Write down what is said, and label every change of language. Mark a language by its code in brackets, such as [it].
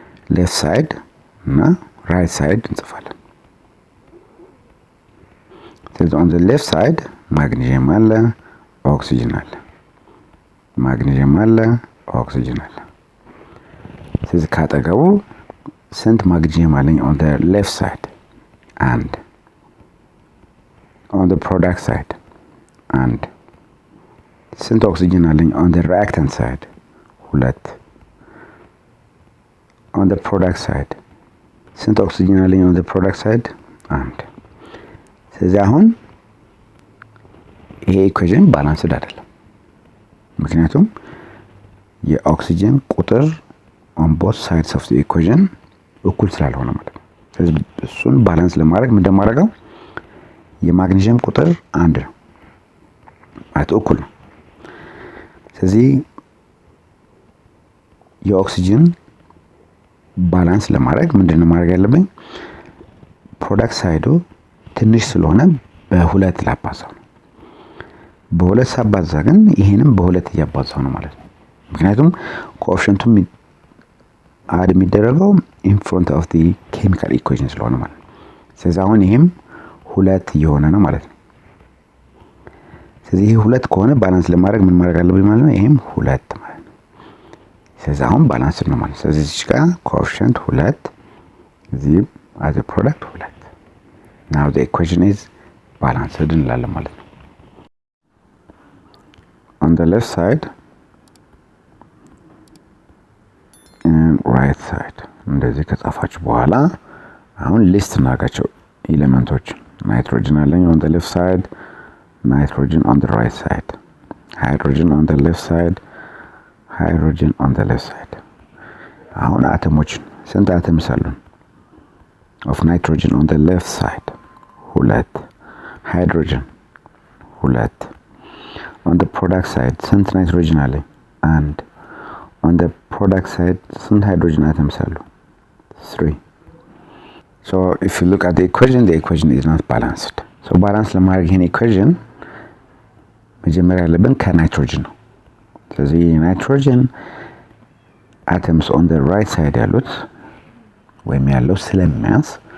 [am] ሌፍት ሳይድ እና ራይት ሳይድ እንጽፋለን። ስለዚህ [en] on the left side [am] ማግኒዥየም አለ፣ ኦክሲጅን አለ። ማግኒዥየም አለ፣ ኦክሲጅን አለ። ስለዚህ ካጠገቡ ስንት ማግኒዥየም አለኝ on the left side? አንድ። [en] on the product side አንድ። [am] ስንት ኦክሲጅን አለኝ [en] on the reactant side? [am] ሁለት። [en] on the product side [am] ስንት ኦክሲጅን አለኝ [en] on the product side? [am] አንድ። ስለዚህ አሁን ይሄ ኢኩዌሽን ባላንስድ አይደለም፣ ምክንያቱም የኦክሲጅን ቁጥር [en] on both sides of the equation [am] እኩል ስላልሆነ ማለት ነው። ስለዚህ እሱን ባላንስ ለማድረግ ምን እንደማደርገው የማግኒዥየም ቁጥር አንድ ነው ማለት እኩል ነው። ስለዚህ የኦክሲጅን ባላንስ ለማድረግ ምንድነው ማድረግ ያለብኝ? ፕሮዳክት ሳይዱ ትንሽ ስለሆነ በሁለት ላባዛው ነው። በሁለት ሳባዛ ግን ይሄንም በሁለት እያባዛው ነው ማለት ነው። ምክንያቱም ኮኤፊሽንቱም አድ የሚደረገው [en] in front of the chemical equation [am] ስለሆነ ማለት ነው። ስለዚህ አሁን ይሄም ሁለት እየሆነ ነው ማለት ነው። ስለዚህ ይሄ ሁለት ከሆነ ባላንስ ለማድረግ ምን ማድረግ አለብኝ ማለት ነው? ይሄም ሁለት ማለት ነው። ስለዚህ አሁን ባላንስ ነው ማለት ነው። ስለዚህ እዚህ ጋር ኮኤፊሽንት ሁለት፣ እዚህ [en] as a product [am] ሁለት። [en] now the equation is balanced [am] እንላለን ማለት ነው። [en] on the left side and right side [am] እንደዚህ ከጻፋችሁ በኋላ አሁን ሊስት እናደርጋቸው ኤሌመንቶች። ናይትሮጅን አለኝ [en] on the left side, nitrogen on the right side, hydrogen on the left side, hydrogen on the left side. [am] አሁን አተሞች ስንት አተምስ አሉን? [en] of nitrogen on the left side [am] ሁለት ሃይድሮጅን ሁለት [en] on the product side [am] ስንት ናይትሮጅን አለ አንድ on the product side ስንት ሃይድሮጅን አተምስ አሉ 3 [en] so if you look at the equation is not balanced [am] so balance ለማድረግ ይሄን equation መጀመሪያ ያለብን ከናይትሮጅን ነው ስለዚህ ናይትሮጅን [en] atoms on the right side [am] ያሉት ወይም ያለው ስለሚያንስ